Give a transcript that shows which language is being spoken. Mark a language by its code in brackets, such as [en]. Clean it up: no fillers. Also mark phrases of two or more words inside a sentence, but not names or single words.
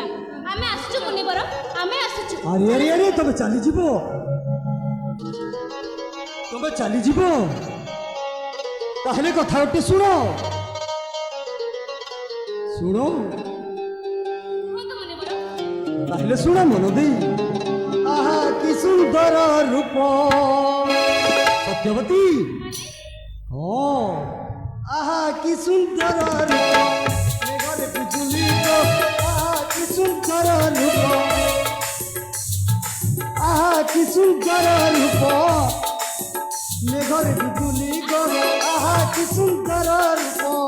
[or] ଆମେ ଆସୁଛୁ ମୁନିବର, ଆମେ ଆସୁଛୁ। ଆରେ ଆରେ ଆରେ ତମେ ଚାଲିଯିବ ତାହେଲେ କଥା ଗୋଟେ ଶୁଣ କୁହନ୍ତୁ ମୁନିବର। [bn] তাহলে শোনা মন দেই আহা কি সুন্দর রূপ সত্যবতী ও আহা কি সুন্দর রূপ মেঘরে বিজুলি গো আহা কি সুন্দর রূপ আহা কি সুন্দর রূপ মেঘরে বিজুলি গো আহা কি সুন্দর রূপ